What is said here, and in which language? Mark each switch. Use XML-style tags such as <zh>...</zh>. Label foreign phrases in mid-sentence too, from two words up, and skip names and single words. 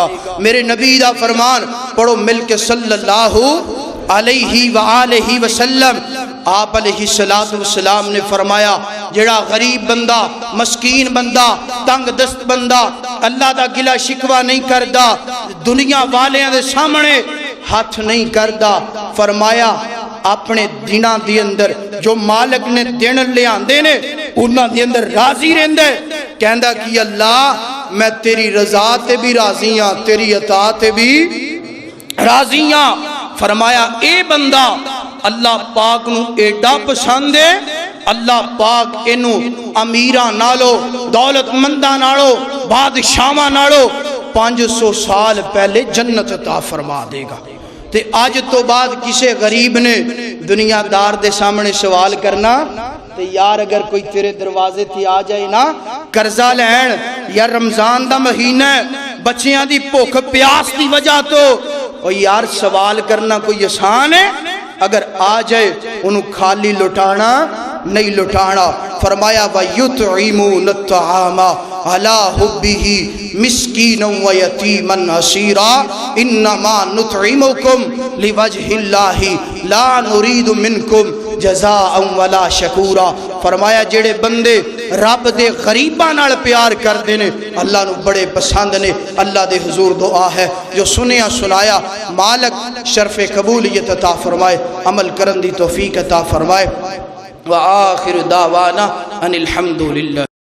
<pa>میرے نبی دا فرمان پڑھو مل کے</pa> <ar>صلی اللہ علیہ وآلہ وسلم،</ar> <pa>آپ</pa> <ar>علیہ السلام</ar> <pa>نے فرمایا جڑا غریب بندہ، مسکین بندہ، تنگ دست بندہ، اللہ دا گلہ شکوہ نہیں کردا، دنیا والیاں دے سامنے ہاتھ نہیں کردا، فرمایا اپنے دنہ دی اندر جو مالک نے دن لے آندے نے انہاں دی اندر راضی رہندے، کہندا کہ اللہ میں تیری رضا تے بھی راضی ہاں، تیری عطا تے بھی راضی ہاں۔ فرمایا اے بندہ اللہ پاک نو ایڈا پسند ہے، اللہ پاک انو امیراں نالو، دولت منداں نالو، بادشاہاں نالو 500 سال پہلے جنت عطا فرما دے گا۔ تے آج تو بعد کسے غریب نے دنیا دار دے سامنے سوال کرنا تے یار اگر کوئی تیرے دروازے تھی آ جائے نا قرضہ لین یا رمضان دا مہینہ ہے بچیاں دی بھوک پیاس دی وجہ تو او یار سوال کرنا کوئی آسان ہے؟ اگر آ جائے انہوں خالی لٹانا نہیں لٹانا.</pa> <ar>فرمایا وَيُطْعِمُونَ الطَّعَامَ عَلَىٰ حُبِّهِ مِسْكِينًا وَيَتِيمًا أَسِيرًا إِنَّمَا نُطْعِمُكُمْ لِوَجْهِ اللَّهِ لَا نُرِيدُ مِنْكُمْ جَزَاءً وَلَا شَكُورًا.</ar> <pa>فرمایا جڑے بندے رب دے غریباں نال پیار کردے نے اللہ نو بڑے پسند نے. اللہ دے حضور دعا ہے جو سنیا سنایا مالک شرف قبولیت عطا فرمائے, عمل کرن دی توفیق عطا فرمائے.</pa> <ar>وآخر دعوانا ان الحمد للہ.</ar>